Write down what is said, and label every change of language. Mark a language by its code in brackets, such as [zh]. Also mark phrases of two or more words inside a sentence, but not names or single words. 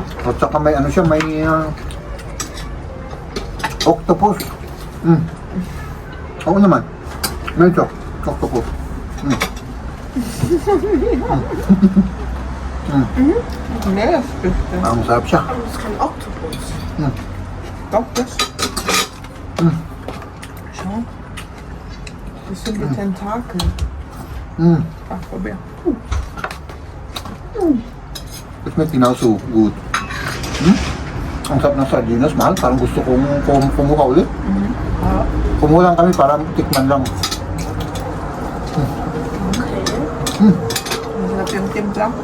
[tl] At saka may ano siya, may... octopus. Oo naman. Medyo. Octopus. [en] Yes, squid. [tl] Ang sarap siya. Octopus. Octopus. [de] Schau. Das sind die Tentakel. Ach, probier. [tl] Tapos may tinaso. Good. Ang sarap ng sardinas, mahal. Parang gusto kong kumuha ulit. Kumuha lang kami para tikman lang. Masarap yung timpla.